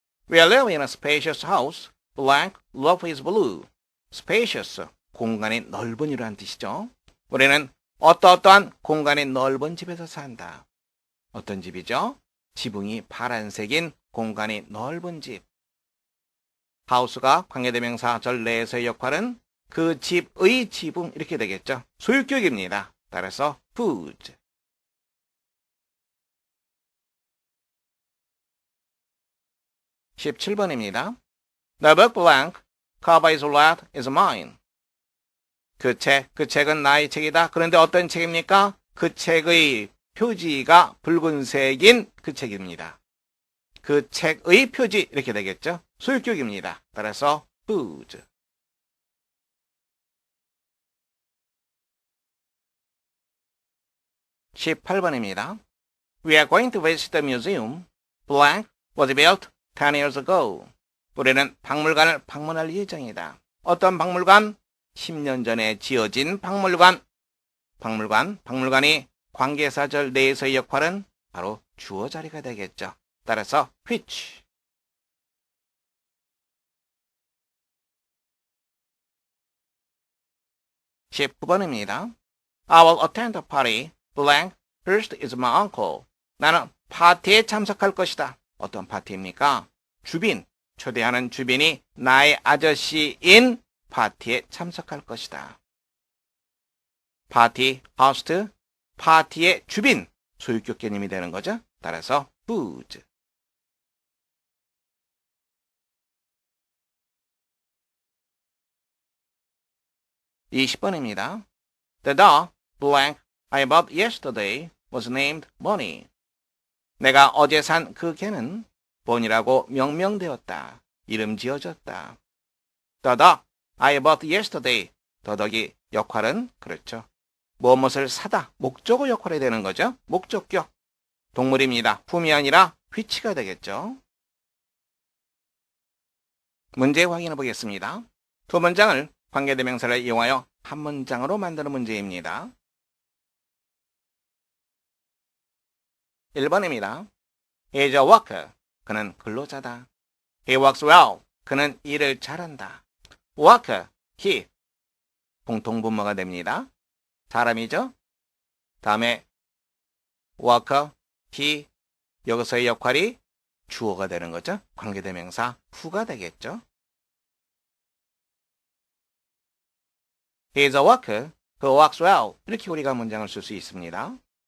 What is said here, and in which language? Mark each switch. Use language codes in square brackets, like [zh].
[en] We live in a spacious house. Blank, roof is blue. [ko] spacious, 공간이 넓은 이라는 뜻이죠. 우리는 어떠한 공간이 넓은 집에서 산다. 어떤 집이죠? 지붕이 파란색인 공간이 넓은 집. 하우스가 관계대명사 절 내에서의 역할은 그 집의 지붕 이렇게 되겠죠. 소유격입니다. 따라서 whose. 17번입니다. [en] The book blank, cover is red is mine. [ko] 그 책은 나의 책이다. 그런데 어떤 책입니까? 그 책의 표지가 붉은색인 그 책입니다. 그 책의 표지 이렇게 되겠죠. 소유격입니다. 따라서 whose. 18번입니다. [en] We are going to visit the museum. Blank was built 10 years ago. [ko] 우리는 박물관을 방문할 예정이다. 어떤 박물관? 10년 전에 지어진 박물관. 박물관이 관계사절 내에서의 역할은 바로 주어 자리가 되겠죠. 따라서 which. 19번입니다. [en] I will attend the party. Blank. First is my uncle. [ko] 나는 파티에 참석할 것이다. 어떤 파티입니까? 주빈. 초대하는 주빈이 나의 아저씨인 파티에 참석할 것이다. 파티, host, 파티의 주빈, 소유격 개념이 되는 거죠. 따라서 whose. 20번입니다. [en] The dog, blank, I bought yesterday was named Bonnie. [ko] 내가 어제 산 그 개는 본이라고 명명되었다. 이름 지어졌다. [en] The dog, I bought yesterday. [ko] 더덕이 역할은 그렇죠. 무엇을 사다. 목적어 역할이 되는 거죠. 목적격. 동물입니다. 품이 아니라 which가 되겠죠. 문제 확인해 보겠습니다. 두 문장을 관계대명사를 이용하여 한 문장으로 만드는 문제입니다. 1번입니다. [en] He is a worker. [ko] 그는 근로자다. [en] He works well. [ko] 그는 일을 잘한다. worker, he. 공통분모가 됩니다. 사람이죠? 다음에 worker, he. 여기서의 역할이 주어가 되는 거죠. 관계대명사 who가 되겠죠. [en] He is a worker who works well. [ko] 이렇게 우리가 문장을 쓸 수 있습니다.